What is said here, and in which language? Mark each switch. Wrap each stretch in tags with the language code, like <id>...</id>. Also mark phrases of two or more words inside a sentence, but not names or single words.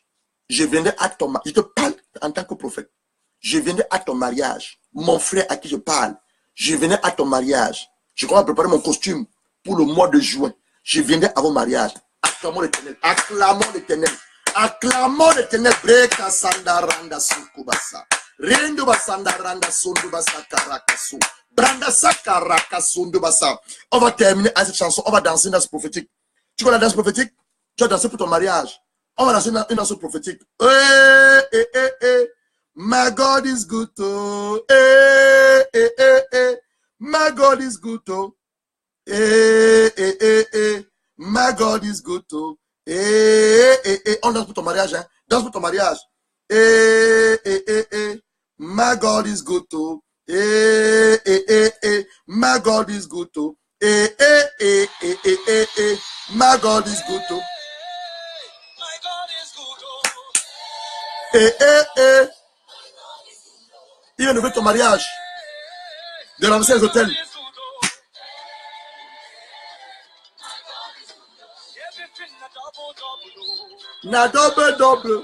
<fr>Je viendrai à ton mariage. Je te parle en tant que prophète. Je viendrai à ton mariage. Mon frère à qui je parle, je viendrai à ton mariage. Je commence à préparer mon costume pour le mois de juin. Je viendrai à vos mariages. Acclamons l'Éternel. Acclamons l'Éternel. Acclamons l'Éternel. Breka sandaranda sukubasa. Rendo basandaranda sondubasa karakasu. Branda sakaraka sondubasa. On va terminer avec cette chanson. On va danser une danse prophétique. Tu connais la danse prophétique? Tu vas danser pour ton mariage. On va danser une danse prophétique.</fr> <en>Eh, eh, eh, eh. My God is good, oh. Eh, eh, eh, eh. My God is good, oh. Eh, eh, eh, eh. My God is good, oh. Eh, eh, eh.</en> <fr>On danse pour ton mariage, hein. Danse pour ton mariage. Eh, eh, eh, eh.</fr> <en>My God is good, oh. Eh, eh, eh, eh. My God is good, oh. Eh, eh, eh, eh, eh, eh, eh. My God is good, oh. Eh, eh, eh.</en> <fr>Il vient d'ouvrir ton mariage. De lancer les hôtels. Na double.</fr>